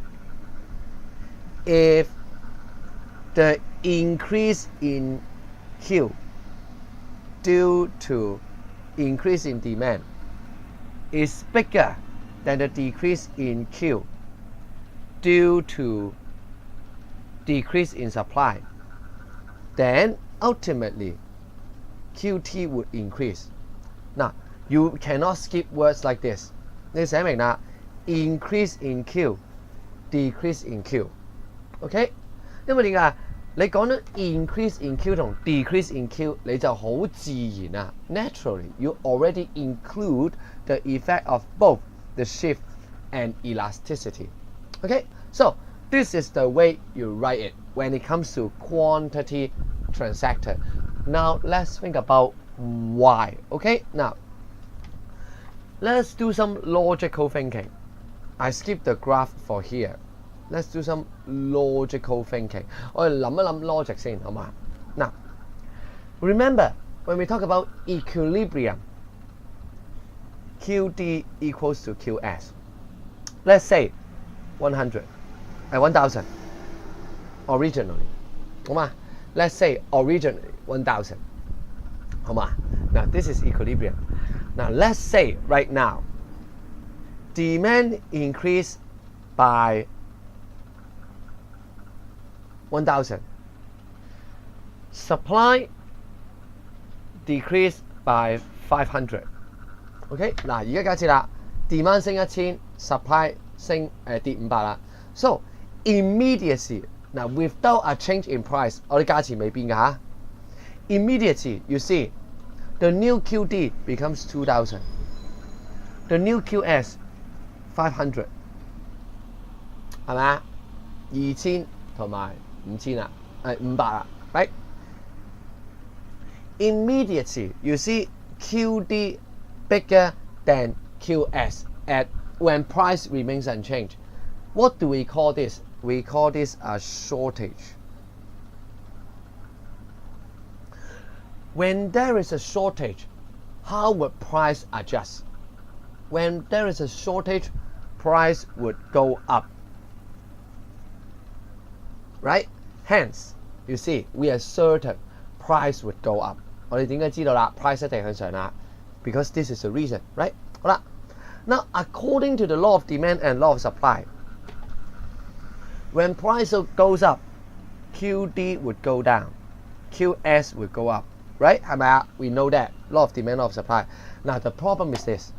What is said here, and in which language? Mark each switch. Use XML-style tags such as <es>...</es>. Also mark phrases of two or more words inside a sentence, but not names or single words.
<en>If the increase in Q due to increase in demand is bigger than the decrease in Q due to decrease in supply, then ultimately QT would increase. Now, you cannot skip words like this.</en> <yue>你寫明啦</yue> <en>，increase in Q, decrease in Q. OK，</en> <yue>因為點解？你講咗</yue> <en>increase in Q 同 decrease in Q，</en> <yue>你就好自然啊。</yue> <en>Naturally, you already include the effect of both the shift and elasticity. Okay, so this is the way you write it when it comes to quantity transacted. Now let's think about why. Okay, now let's do some logical thinking. I skipped the graph for here. Let's do some logical thinking.</en> <yue>我哋諗一諗 logic 先，好嘛？</yue> <en>嗱 remember when we talk about equilibrium, QD equals to QS. Let's say 100, 1000 originally.</en> <yue>好嘛？</yue> <en>Let's say originally 1000.</en> <yue>好嘛？</yue> <en>Now this is equilibrium. Now let's say right now demand increase by 1000. Supply decrease by 500. OK，</en> <yue>嗱，而家假設啦 ，demand 升1000 ，supply 跌500 啦。</yue> <en>So immediacy 嗱 ，without a change in price，</en> <yue>我哋價錢未變㗎嚇。</yue> <en>Immediacy you see the new QD becomes 2000. The new QS 500，</en> <yue>係咪啊？2000同埋5000啦，500啦 ，right？</yue> <en>Immediately you see QD bigger than QS at when price remains unchanged. What do we call this? We call this a shortage. When there is a shortage, how would price adjust? When there is a shortage, price would go up. Right? Hence, you see, we are certain price would go up.</en> <yue>我哋點解知道啦 ？price 一定向上啦 ，</yue> <en>because this is the reason, right? 好啦 ，now according to the law of demand and law of supply, when price goes up, QD would go down, QS would go up, right?</en> <yue>係咪啊</yue> <en>？We know that law of demand, law of supply. Now the problem is this.</en>